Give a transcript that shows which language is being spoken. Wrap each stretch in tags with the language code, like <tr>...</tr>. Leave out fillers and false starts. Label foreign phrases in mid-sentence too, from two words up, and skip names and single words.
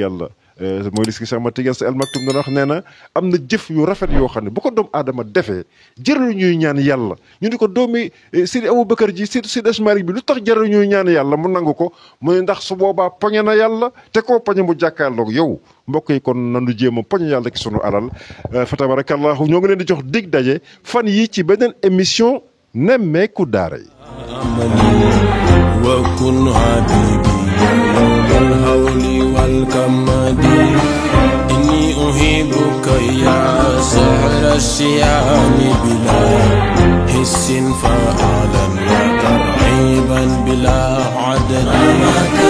<wo>yàlla mooy li si Cheikh Ahmad Tidiane Sy Al Maktoum dana wax nee na am na jëf yu rafet yoo xam ne bu ko doomu aadama defee jërëlu ñuy ñaan yàlla ñu ni ko doomi Sidi Aboubacar ji Sidi Hadji Malick bi lu tax jërëlu ñuy ñaan yàlla mu nangu ko muy ndax su boobaa poñe na yàlla te koo poñe mu jàkkaarloog yow mbokk yi kon nanu jéem a poñe yàlla ki sunu alal fa tabarakallahu ñoo ngi leen di jox dig daje fan yi ci beneen émission Nemmeeku Daara yi</wo> <ar>وكن حبيبي يوم الهول والكمد إني أحبك يا سحر الصيام بلا حس فعلا وترحيبا بلا عدد</ar>